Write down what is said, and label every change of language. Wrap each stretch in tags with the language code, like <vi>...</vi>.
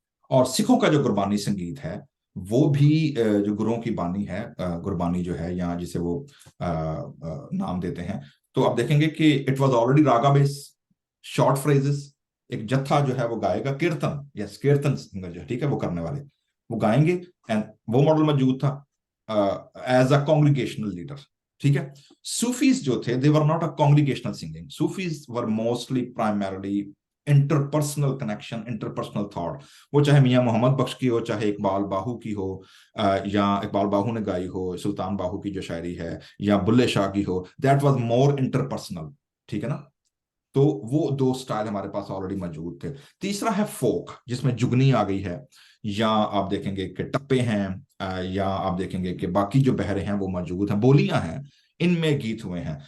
<ur>اور سکھوں کا جو گربانی سنگیت ہے وہ بھی جو گروؤں کی بانی ہے، گربانی جو ہے یا جسے وہ نام دیتے ہیں، تو آپ دیکھیں گے کہ</ur> <en>it was already raga based, short phrases,</en> <ur>ایک جتھا جو ہے وہ گائے گا، کیرتن، یس کیرتن سنگر جو ہے، ٹھیک ہے، وہ کرنے والے وہ گائیں گے، اینڈ وہ ماڈل موجود تھا</ur> <en>As a congregational leader.</en> <ur>ٹھیک ہے. صوفیز جو تھے</ur> <en>they were not a congregational singing. Sufis were mostly primarily interpersonal connection, interpersonal thought.</en> <ur>وہ چاہے میاں محمد بخش کی ہو، چاہے اقبال باہو کی ہو، یا اقبال باہو نے گائی ہو، سلطان باہو کی جو شاعری ہے، یا بلے شاہ کی ہو،</ur> <en>that was more interpersonal.</en> <ur>ٹھیک ہے نا. تو وہ دو سٹائل ہمارے پاس آلریڈی موجود تھے. تیسرا ہے فوک، جس میں جگنی آ گئی ہے، یا آپ دیکھیں گے کہ ٹپے ہیں، یا آپ دیکھیں گے کہ باقی جو بہرے ہیں وہ موجود ہیں، بولیاں ہیں، ان میں گیت ہوئے ہیں.</ur>